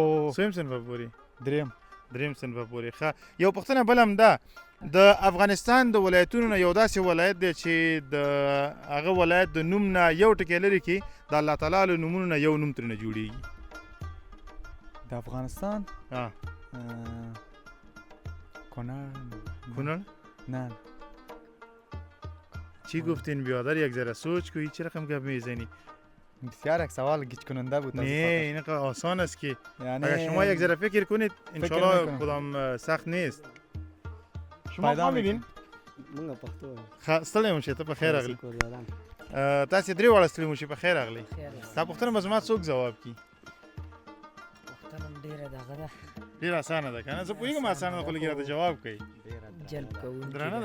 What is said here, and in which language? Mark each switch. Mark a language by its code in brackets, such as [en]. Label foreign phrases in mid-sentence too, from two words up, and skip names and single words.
[ps] څویم صنفه پورې دریم صنفه پورې ښه یو پوښتنه بل هم ده د افغانستان د ولایتونو نه یو داسې ولایت دی چې د هغه ولایت د نوم نه یو ټکی لري کې د الله تعالی له نومونو نه یو نوم ترېنه جوړېږي د افغانستان کنر نه [fa] چی گفتین بیادر یک ذره سوچ کو هیچ رقم گپ میزنی بسیار یک سوال گیج کننده بود نه این آسان است که اگر شما یک ذره فکر کنید انشالله کدام سخت نیست شما فهمیدین [ps] موږ پښتو ستړی مو شئ ته په خیر راغلی تاسې درې واړه ستړي مو شئ په خیر راغلی دا پوښتنه به زما څوک ځواب کړي پښتنه ډېره دغه ده ډېره اسانه ده که نه زه پوهېږم اسانه ده خو لږ راته جواب کوي جلب کوونکې